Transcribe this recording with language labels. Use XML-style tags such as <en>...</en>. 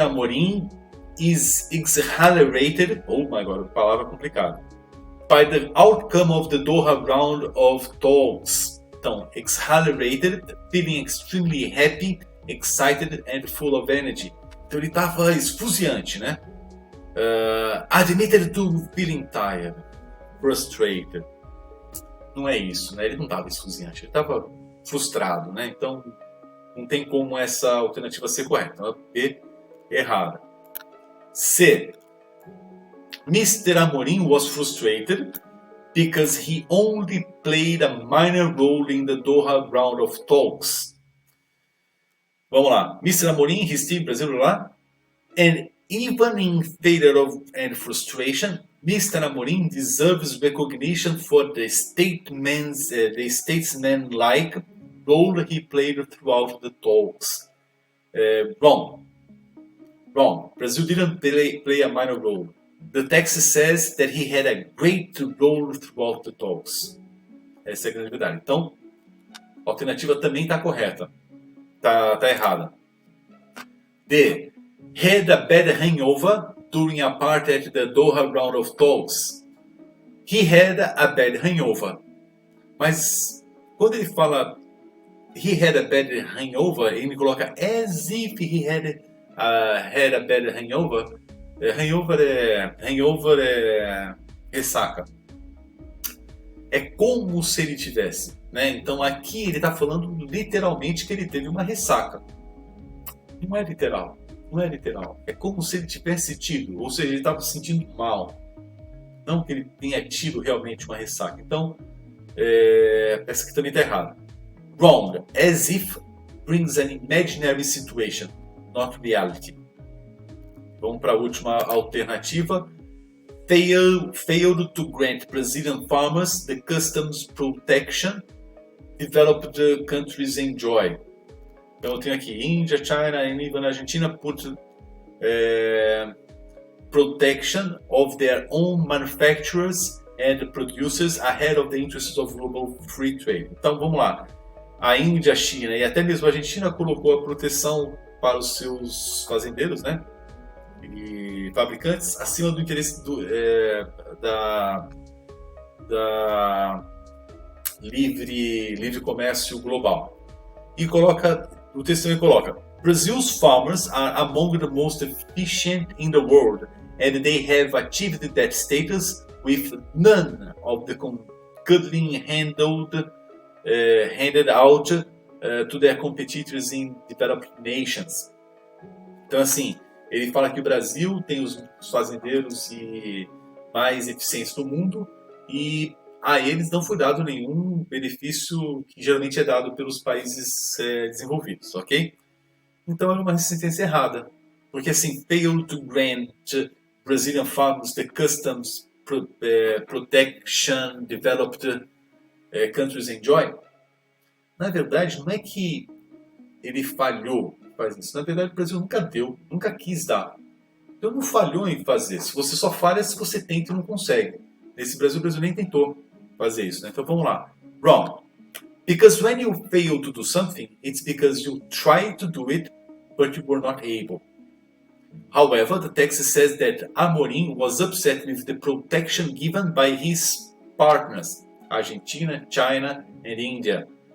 <en>Amorim is exhilarated, oh my god,</en> <pt>palavra complicada,</pt> <en>by the outcome of the Doha round of talks. Então, exhilarated, feeling extremely happy, excited and full of energy.</en> <pt>Então ele estava esfuziante, né?</pt> <en>Admitted to feeling tired, frustrated.</en> <pt>Não é isso, né? Ele não estava esfuziante, ele estava frustrado, né? Então não tem como essa alternativa ser correta. Então, B, errada. C. Mr.</pt> <en>Amorim was frustrated because he only played a minor role in the Doha round of talks.</en> <pt>Vamos lá.</pt> <en>Mr. Amorim, his team, Brasil lá. And even in failure and frustration, Mr. Amorim deserves recognition for the statesman-like role he played throughout the talks. Wrong. Brazil didn't play a minor role. The text says that he had a great role throughout the talks.</en> <pt>Essa é a grande verdade. Então, a alternativa também está correta. Tá errada. D.</pt> <en>Had a bad hangover during a party at the Doha round of talks. He had a bad hangover.</en> <pt>Mas quando ele fala</pt> <en>he had a bad hangover,</en> <pt>ele me coloca</pt> <en>as if he had a bad hangover.</en> <pt>Hangover é ressaca. É como se ele tivesse, né? Então aqui ele está falando literalmente que ele teve uma ressaca. Não é literal. É como se ele tivesse tido, ou seja, ele estava se sentindo mal. Não que ele tenha tido realmente uma ressaca. Então, essa aqui também está errada.</pt> <en>Wrong. As if brings an imaginary situation, not reality.</en> <pt>Vamos para a última alternativa.</pt> <en>Failed to grant Brazilian farmers the customs protection developed countries enjoy.</en> <pt>Então eu tenho aqui</pt> <en>Índia, China and even Argentina put protection of their own manufacturers and producers ahead of the interests of global free trade.</en> <pt>Então vamos lá. A Índia, a China e até mesmo a Argentina colocou a proteção para os seus fazendeiros, né? E fabricantes acima do interesse da livre comércio global. E o texto também coloca:</pt> <en>Brazil's farmers are among the most efficient in the world and they have achieved that status with none of the cuddling handed out to their competitors in developed nations.</en> <pt>Então assim, ele fala que o Brasil tem os fazendeiros mais eficientes do mundo e a eles não foi dado nenhum benefício que geralmente é dado pelos países desenvolvidos, ok? Então é uma sentença errada, porque assim,</pt> <en>failed to grant Brazilian farmers the customs protection developed countries enjoy.</en> <pt>Na verdade, não é que ele falhou em fazer isso. Na verdade, o Brasil nunca quis dar. Então não falhou em fazer. Se você só falha se você tenta e não consegue. Nesse Brasil, o Brasil nem tentou fazer isso, né? Então vamos lá. Wrong.</pt> <en>Because when you fail to do something, it's because you tried to do it, but you were not able. However, the text says that Amorim was upset with the protection given by his partners, Argentina, China, and India.</en>